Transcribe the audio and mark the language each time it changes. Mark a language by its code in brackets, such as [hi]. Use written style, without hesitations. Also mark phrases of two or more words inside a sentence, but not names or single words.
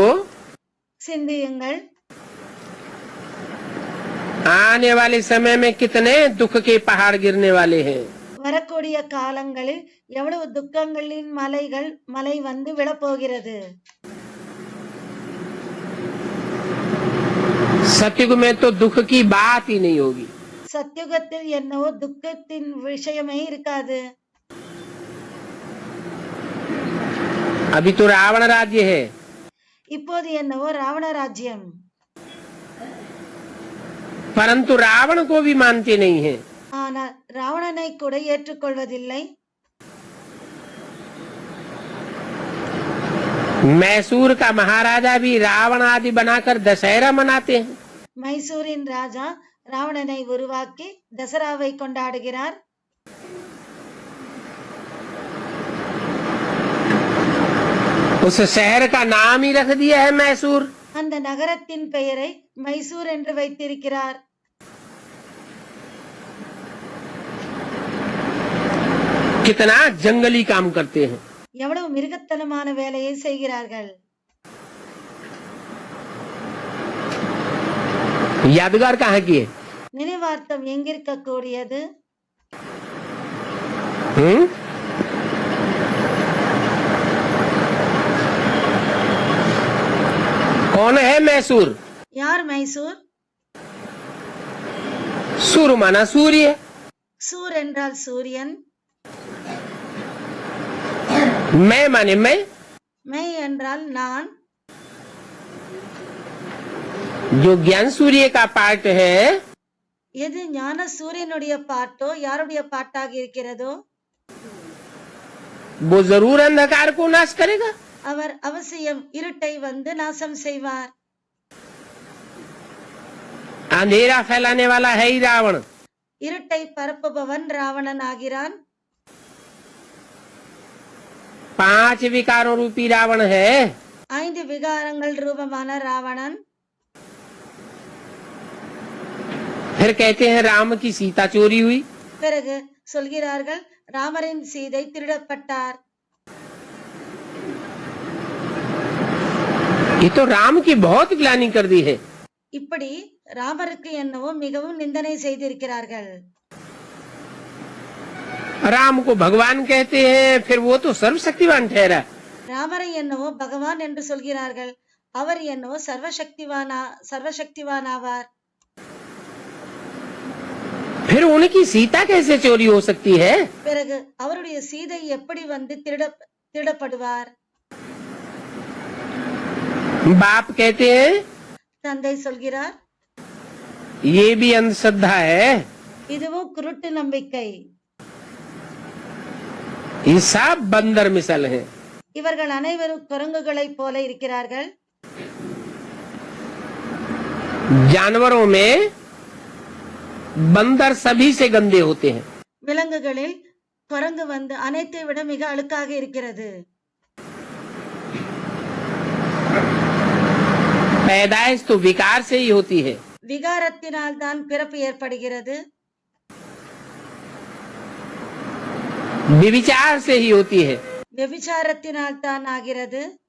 [ta] சிந்தியுங்கள், [hi] आने वाले समय में कितने दुख के पहाड़ गिरने वाले हैं। [ta] வரக்கூடிய காலங்களில் எவ்வளவு துக்கங்களின் மலை விழப்போகிறது. [hi] सतयुग में तो दुख की बात ही नहीं होगी। [ta] சத்யுகத்தில் என்னவோ துக்கத்தின் விஷயமே இருக்காது. [hi] अभी तो रावण राज्य है। [ta] இப்போது என்னவோ ராவண ராஜ்யம். [hi] परंतु रावण को भी मानते नहीं है। [ta] ஆனால் ராவணனை கூட ஏற்றுக்கொள்வதில்லை. [hi] मैसूर का महाराजा भी रावण आदि बनाकर दशहरा मनाते हैं। [ta] மைசூரின் ராஜா ராவணனை உருவாக்கி தசராவை கொண்டாடுகிறார். [hi] उस शहर का नाम ही रख दिया है मैसूर। [ta] அந்த நகரத்தின் பெயரை மைசூர் என்று வைத்திருக்கிறார். [hi] कितना जंगली काम करते हैं। [ta] எவ்வளவு மிருகத்தனமான வேலையை செய்கிறார்கள். [hi] यादगार कहाँ की है? [ta] நினைவார்த்தம் எங்கிருக்க கூடியது? [hi] कौन है मैसूर? [ta] யார் மைசூர்? [hi] सूर माना सूर्य। [ta] சூர் என்றால் சூரியன். [hi] मैं माने मैं। [ta] மை என்றால் நான். [hi] जो ज्ञान सूर्य का पार्ट है, [ta] எது ஞான சூரியனுடைய பாட்டோ யாருடைய பாட்டாக இருக்கிறதோ [hi] वो जरूर अंधकार को नाश करेगा। [ta] அவர் அவசியம் இருட்டை நாசம் செய்வார். [hi] अंधेरा फैलाने वाला है ही रावण। [ta] இருட்டை பரப்புபவன் ராவணன் ஆகிறான். [hi] 5 विकारों रूपी रावण है। [ta] 5 விகாரங்கள் ரூபமான ராவணன். [hi] फिर कहते हैं राम की सीता चोरी हुई। [ta] பிறகு சொல்கிறார்கள் ராமரின் சீதை திருடப்பட்டார். [hi] ये तो राम की बहुत ग्लानि कर दी है। [ta] இப்படி ராமருக்கு என்னவோ மிகவும் நிந்தனை செய்திருக்கிறார்கள். [hi] राम को भगवान कहते हैं, फिर वो तो सर्वशक्तिवान ठहरा। [ta] ராமரை என்னவோ பகவான் என்று சொல்கிறார்கள், அவர் என்னவோ சர்வசக்திவான் ஆவார். [hi] फिर उनकी सीता कैसे चोरी हो सकती है? [ta] பிறகு அவருடைய சீதை எப்படி வந்து திருடப்படுவார்? [hi] बाप कहते हैं [ta] தந்தை சொல்கிறார், [hi] ये भी अंधश्रद्धा है, [ta] இதுவும் குருட்டு நம்பிக்கை. [hi] ये सब बंदर मिसल हैं। [ta] இவர்கள் அனைவரும் குரங்குகளைப் போல இருக்கிறார்கள். [hi] जानवरों में बंदर सभी से गंदे होते हैं। [ta] விலங்குகளில் குரங்கு வந்து அனைத்தை விட மிக அழுக்காக இருக்கிறது. [hi] पैदाइश तो विकार से ही होती है। [ta] விகாரத்தினால் தான் பிறப்பு ஏற்படுகிறது. [hi] विविचार से ही होती है। [ta] व्यभिचारத்தினால் தான் ஆகிறது.